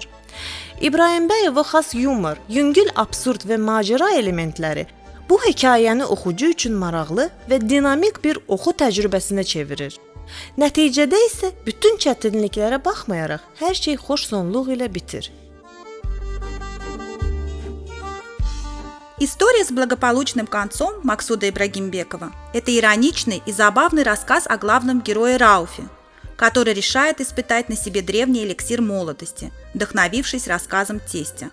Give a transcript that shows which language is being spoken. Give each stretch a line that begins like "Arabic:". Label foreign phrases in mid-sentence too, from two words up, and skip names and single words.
Azerbaijani: İbrahimbəyova xas yumor, yüngül absurd və macəra elementləri bu hekayəni oxucu üçün maraqlı və dinamik bir oxu təcrübəsinə çevirir. Nəticədə isə bütün çətinliklərə baxmayaraq hər şey xoş sonluq ilə bitir.
Russian: История с благополучным концом Максуда Ибрагимбекова – это ироничный и забавный рассказ о главном герое Рауфе, который решает испытать на себе древний эликсир молодости, вдохновившись рассказом тестя.